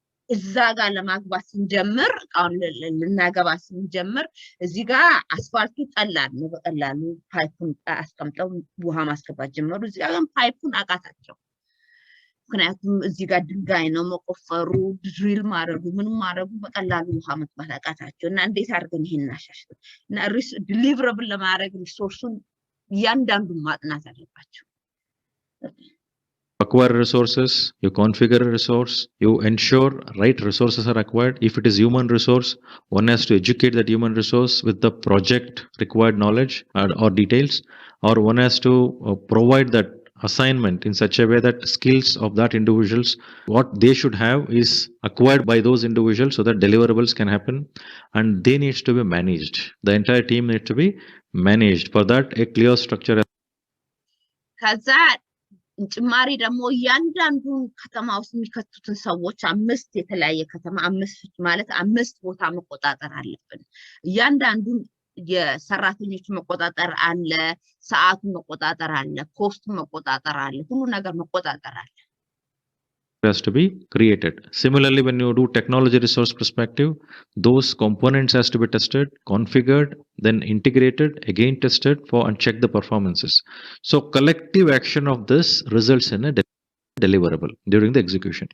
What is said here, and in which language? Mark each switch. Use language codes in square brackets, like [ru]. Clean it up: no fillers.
[am] እዛ ጋር ለማግባት ስንጀምር እቃውን ልናገባ ስንጀምር እዚህ ጋር አስፋልቱ ቀላል ነው። በቀላሉ ፓይፑን አስቀምጠው ውሃ ማስገባት ጀመሩ። እዚህ ጋር ፓይፑን አቃታቸው። ምክንያቱም እዚህ ጋር ድንጋይ ነው መቆፈሩ፣ ድሪል ማድረጉ፣ ምን ማድረጉ በቀላሉ ውሃ መጥባት አቃታቸው እና እንዴት አድርገን ይሄን እናሻሽል እና ዲሊቨረብል ለማድረግ ሪሶርሱን እያንዳንዱን ማጥናት አለባቸው። [en] Acquire resources, you configure a resource, you ensure right resources are acquired. If it is human resource, one has to educate that human resource with the project required knowledge or details, or one has to provide that assignment in such a way that skills of that individuals, what they should have is acquired by those individuals so that deliverables can happen, and they needs to be managed. The entire team needs to be managed. For that, a clear structure. [am] ጭማሪ ደግሞ እያንዳንዱ ከተማ ውስጥ የሚከቱትን ሰዎች 5 የተለያየ ከተማ 5 ማለት 5 ቦታ መቆጣጠር አለብን። እያንዳንዱ የሰራተኞች መቆጣጠር አለ፣ ሰዓቱን መቆጣጠር አለ፣ ኮስቱን መቆጣጠር አለ፣ ሁሉ ነገር መቆጣጠር አለ። [en] Has to be created. Similarly, when you do technology resource perspective, those components has to be tested, configured, then integrated, again tested for and check the performances. So collective action of this results in a deliverable during the execution.